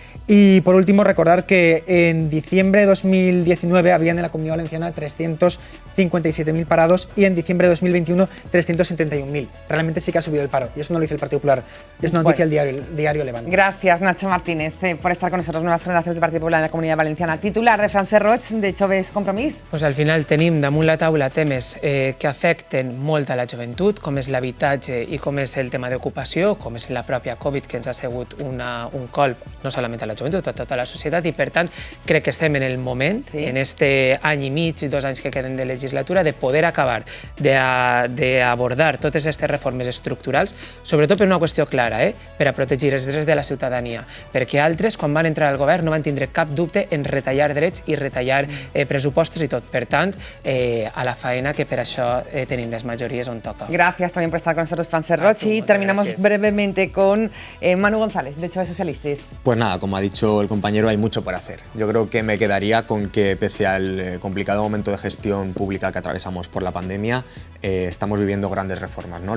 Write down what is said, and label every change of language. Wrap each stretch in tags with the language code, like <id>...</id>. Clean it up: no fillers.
<es>Y por último, recordar que en diciembre de 2019 habían en la Comunidad Valenciana 357.000 parados y en diciembre de 2021 371.000. Realmente sí que ha subido el paro y eso no lo dice el Partido Popular, es una noticia del diario Levante. Gracias, Nacho Martínez, por estar con nosotros. Nuevas Generacions del Partido Popular en la Comunidad Valenciana. Titular de Francesc Roig, de Joves Compromís.</es> <ca>Pues al final tenim damunt la taula temes que afecten molt a la joventut, com és l'habitatge i com és el tema d'ocupació, com és la pròpia Covid, que ens ha sigut un colp no solament a la joventut, a tota la societat, i per tant crec que estem en el moment, en este any i mig i 2 anys que queden de legislatura, de poder acabar d'abordar totes aquestes reformes estructurals, sobretot per una qüestió clara, per a protegir els drets de la ciutadania, perquè altres, quan van entrar al govern, no van tindre cap dubte en retallar drets i retallar pressupostos i tot. Per tant, a la faena que per això tenim les majories on toca.</ca> <es>Gracias también por estar con nosotros, Francesc Roig, y terminamos brevemente con Manu González, de Joves Socialistes. Pues nada, como ha dicho el compañero, hay mucho por hacer. Yo creo que me quedaría con que, pese al complicado momento de gestión pública que atravesamos por la pandemia, estamos viviendo grandes reformas, ¿no?</es>